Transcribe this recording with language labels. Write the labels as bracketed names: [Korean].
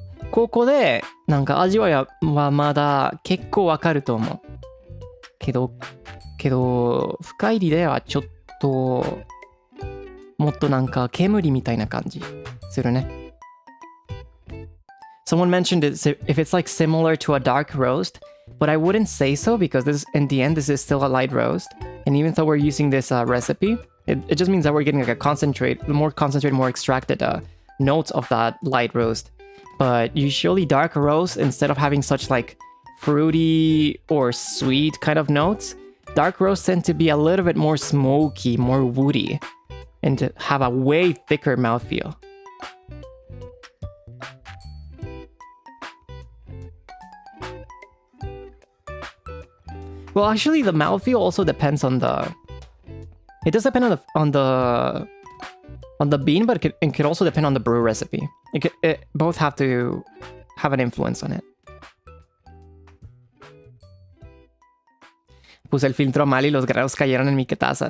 [Japanese] ここで、なんか味わいはまだ結構わかると思う。けど、深入りではちょっと、もっとなんか煙みたいな感じするね。 [English] Someone mentioned if it's like similar to a dark roast, but I wouldn't say so because in the end, this is still a light roast. And even though we're using this recipe, it just means that we're getting like more concentrated, more extracted notes of that light roast. But usually dark roast, instead of having such like fruity or sweet kind of notes, dark roasts tend to be a little bit more smoky, more woody, and to have a way thicker mouthfeel. Well, actually, the mouthfeel also depends on the... It does depend on the bean, but it could also depend on the brew recipe. It both have to have an influence on it. [Spanish] Puse el filtro mal y los granos cayeron en mi taza.